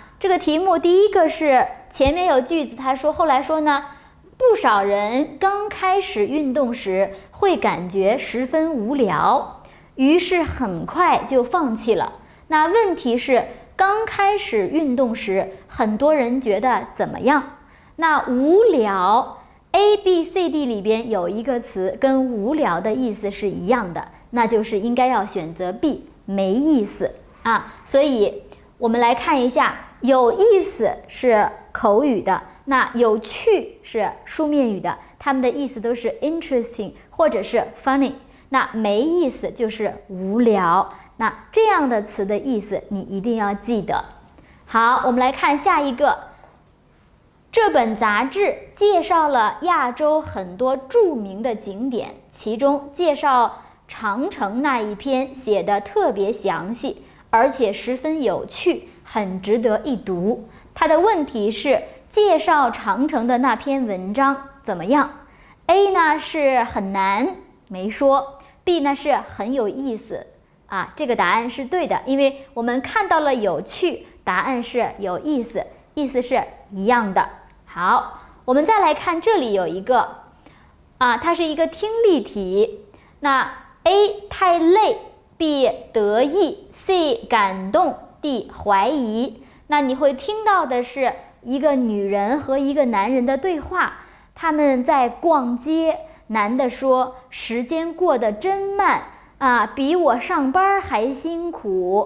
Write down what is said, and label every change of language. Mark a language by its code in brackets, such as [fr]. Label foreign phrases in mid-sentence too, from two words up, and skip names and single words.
[zh] 這個題目第一個是前面有句子，他說後來說呢，不少人剛開始運動時會感覺十分無聊，於是很快就放棄了。那問題是，剛開始運動時，很多人覺得怎麼樣？那無聊 ，A、B、C、D 裡邊有一個詞跟無聊的意思是一樣的，那就是應該要選擇 B，沒意思啊。所以我們來看一下，有意思是口語的。那有趣是書面語的，它們的意思都是 interesting 或者是 funny。那沒意思就是無聊。那這樣的詞的意思你一定要記得。好，我們來看下一個。這本雜誌介紹了亞洲很多著名的景點，其中介紹長城那一篇寫得特別詳細，而且十分有趣，很值得一讀。它的問題是，介紹長城的那篇文章怎麼樣？ A 呢是很難，沒說。 B 呢是很有意思啊，這個答案是對的，因為我們看到了有趣，答案是有意思，意思是一樣的。好，我們再來看這裡有一個啊，它是一個聽力題。那 A 太累， B 得意， C 感動， D 懷疑。那你會聽到的是一個女人和一個男人的對話，他們在逛街，男的說時間過得真慢啊，比我上班還辛苦。